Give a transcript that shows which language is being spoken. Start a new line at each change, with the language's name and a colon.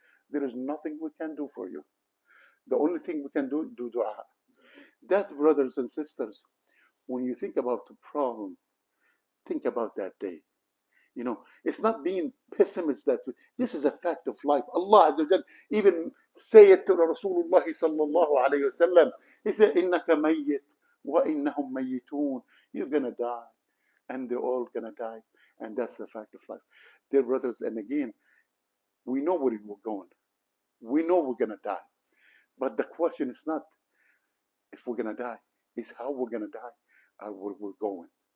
English: There is nothing we can do for you. The only thing we can do dua. That, brothers and sisters, when you think about the problem, think about that day. You know, it's not being pessimist that this is a fact of life. Allah Azza wa Jal even say it to Rasulullah sallallahu alayhi wa sallam. He said,
Arabic: إِنَّكَ مَيِّتٌ وَإِنَّهُمْ مَيِّتُونَ.
English: You're going to die, and they're all going to die. And that's the fact of life. Dear brothers, and again, we know where we're going. We know we're going to die. But the question is not if we're going to die, it's how we're going to die or where we're going.